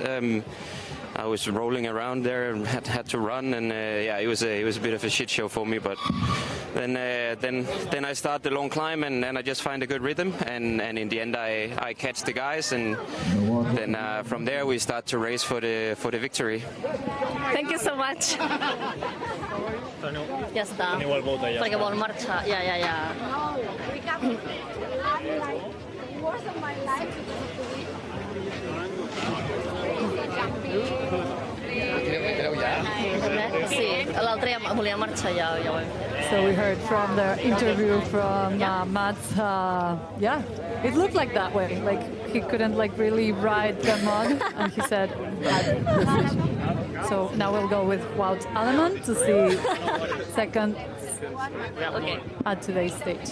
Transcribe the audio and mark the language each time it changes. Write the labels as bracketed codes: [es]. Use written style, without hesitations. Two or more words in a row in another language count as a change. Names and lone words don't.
[en] I was rolling around there and had to run, and yeah, it was a bit of a shit show for me, but then I start the long climb, and then I just find a good rhythm, and in the end I catch the guys, and then from there we start to race for the victory. Thank you so much. [ca] Ja està. Perquè vol marxar. Ja. Sí, l'altre ja volia marxar, ja ho hem fet. [en] So we heard from the interview from Mats, yeah, it looked like that way. Like he couldn't really ride the mud, and he said, so now we'll go with Wout Alleman to see second at today's stage.